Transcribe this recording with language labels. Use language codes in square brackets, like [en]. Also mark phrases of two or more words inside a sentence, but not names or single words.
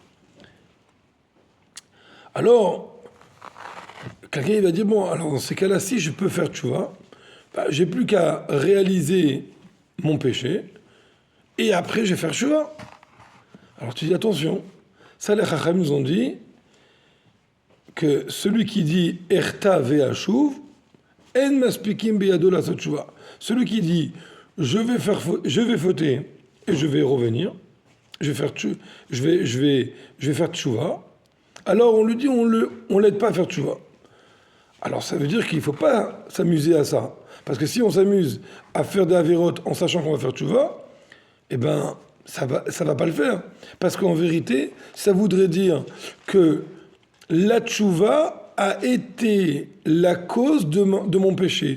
[fr] Alors, quelqu'un il va dire, bon, alors dans ces cas-là, si je peux faire tchouva, j'ai plus qu'à réaliser mon péché et après je vais faire tchouva. Alors tu dis attention, ça les Chacham nous ont dit que celui qui dit [he] אחטא ואשוב אין מספיקין בידו לעשות תשובה. [fr] Celui qui dit je vais fauter et je vais revenir, je vais faire tshuva. Alors on lui dit on l'aide pas à faire tshuva. Alors ça veut dire qu'il ne faut pas s'amuser à ça, parce que si on s'amuse à faire des avérotes en sachant qu'on va faire tshuva, eh ben ça va pas le faire, parce qu'en vérité ça voudrait dire que la tchouva a été la cause de mon péché.